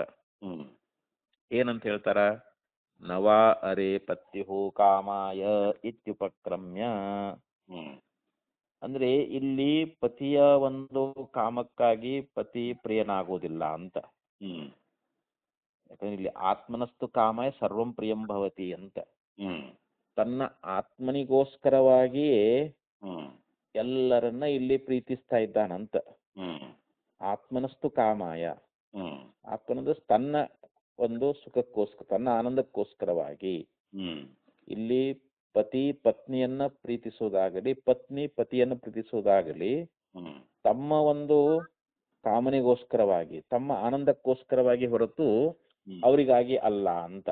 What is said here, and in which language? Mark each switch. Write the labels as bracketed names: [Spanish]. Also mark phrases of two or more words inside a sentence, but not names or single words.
[Kannada] ಏನಂತ ಹೇಳ್ತಾರ? [Sanskrit] ನವಾ ಅರೆ ಪತ್ಯುಹು ಕಾಮಾಯ ಇತ್ಯುಪಕ್ರಮ್ಯ, [Kannada] ಅಂದ್ರೆ ಇಲ್ಲಿ ಪತಿಯ ಒಂದು ಕಾಮಕ್ಕಾಗಿ ಪತಿ ಪ್ರಿಯನಾಗೋದಿಲ್ಲ ಅಂತ. ಯಾಕಂದ್ರೆ ಇಲ್ಲಿ [Sanskrit] ಆತ್ಮನಸ್ತು ಕಾಮಾಯ ಸರ್ವಂ ಪ್ರಿಯಂ ಭವತಿ [Kannada] ಅಂತ, ತನ್ನ ಆತ್ಮನಿಗೋಸ್ಕರವಾಗಿಯೇ ಎಲ್ಲರನ್ನ ಇಲ್ಲಿ ಪ್ರೀತಿಸ್ತಾ ಇದ್ದಾನಂತ. [Sanskrit] ಆತ್ಮನಸ್ತು ಕಾಮಾಯ, [Kannada] ಆತ್ಮನಂದು ತನ್ನ ಒಂದು ಸುಖಕ್ಕೋಸ್ಕರ, ತನ್ನ ಆನಂದಕ್ಕೋಸ್ಕರವಾಗಿ ಇಲ್ಲಿ ಪತಿ ಪತ್ನಿಯನ್ನ ಪ್ರೀತಿಸುವುದಾಗಲಿ, ಪತ್ನಿ ಪತಿಯನ್ನು ಪ್ರೀತಿಸುವುದಾಗಲಿ ತಮ್ಮ ಒಂದು ಕಾಮನೆಗೋಸ್ಕರವಾಗಿ, ತಮ್ಮ ಆನಂದಕ್ಕೋಸ್ಕರವಾಗಿ ಹೊರತು ಅವರಿಗಾಗಿ ಅಲ್ಲ ಅಂತ.